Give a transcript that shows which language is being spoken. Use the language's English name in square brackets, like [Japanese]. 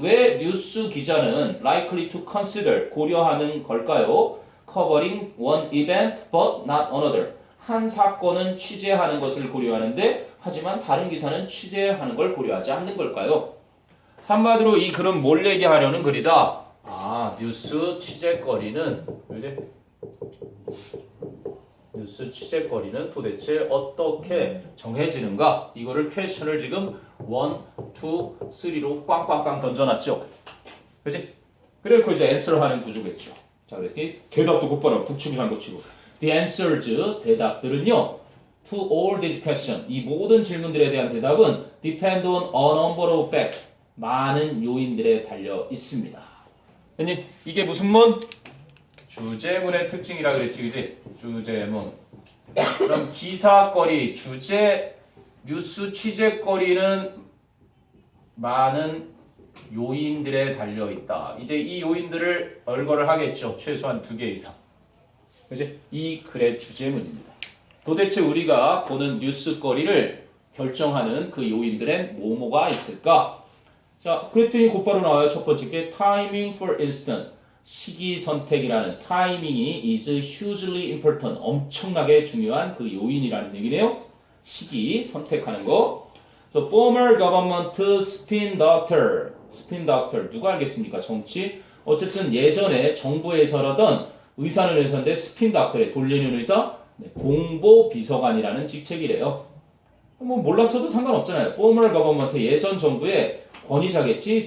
[Korean] 왜 뉴스 기자는 [English] likely to consider [Korean] 고려하는 걸까요? [English] Covering one event but not another. [Korean] 한 사건은 취재하는 것을 고려하는데 하지만 다른 기사는 취재하는 걸 고려하지 않는 걸까요? 한마디로 이 글은 뭘 얘기하려는 글이다. 뉴스 취재거리는, 그지? 뉴스 취재거리는 도대체 어떻게 정해지는가? 이거를 퀘스천을 지금 1, 2, 3로 꽝꽝꽝 던져놨죠. 그치? 그래서 이제 [English] answer [Korean] 하는 구조겠죠. 자, 그랬더니 대답도 곧바로 북치고 장구치고. [English] The answers, [Korean] 대답들은요. [English] To all these questions, [Korean] 이 모든 질문들에 대한 대답은 [English] depend on a number of facts, [Korean] 많은 요인들에 달려 있습니다. 형님, 이게 무슨 문? 주제문의 특징이라 그랬지, 그지? 주제문. 그럼 기사거리, 주제, 뉴스 취재거리는 많은 요인들에 달려 있다. 이제 이 요인들을 얼거를 하겠죠. 최소한 2개 이상. 그지? 이 글의 주제문입니다. 도대체 우리가 보는 뉴스거리를 결정하는 그 요인들엔 뭐뭐가 있을까? 자, 그랬더니 곧바로 나와요. 첫 번째 게 [English] timing for instance. [Korean] 시기 선택이라는 타이밍이 [English] is hugely important. [Korean] 엄청나게 중요한 그 요인이라는 얘기네요. 시기 선택하는 거. [English] So former government spin doctor. [Korean] spin doctor 누가 알겠습니까? 정치. 어쨌든 예전에 정부에서라던 의사는 의사인데 스핀 닥터에 돌리는 의사 네, 공보 비서관이라는 직책이래요. 뭐 몰랐어도 상관없잖아요. [English] former government [Korean] 예전 정부의 권위자겠지.